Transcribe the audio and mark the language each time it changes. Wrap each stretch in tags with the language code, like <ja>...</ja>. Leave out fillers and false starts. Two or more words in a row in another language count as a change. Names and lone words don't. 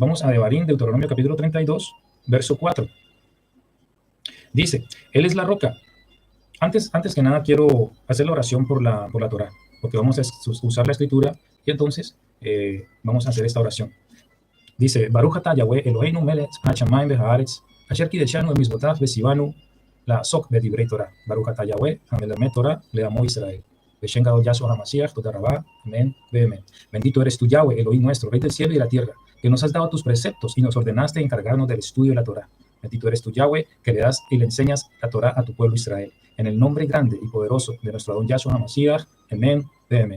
<es>Vamos a Devarim, Deuteronomio capítulo 32, verso 4. Dice, Él es la roca. Antes que nada quiero hacer la oración por la Torah, porque vamos a usar la escritura y entonces vamos a hacer esta oración. Dice,</es> <he>ברוך אתה יהוה אלהינו מלך השמים והארץ אשר קדשנו במצותיו וצונו לעסוק בדברי תורה. ברוך אתה יהוה המלמד תורה לעמו ישראל. בשם גדול ישוע המשיח, תודה רבה אמן אמן.</he> <es>Bendito eres tú, Yahweh, Elohim nuestro, Rey del cielo y de la tierra, que nos has dado tus preceptos y nos ordenaste encargarnos del estudio de la Torah. Bendito eres tú, Yahweh, que le das y le enseñas la Torah a tu pueblo Israel. En el nombre grande y poderoso de nuestro Adón Yahshua HaMashiach, amén, amén.</es>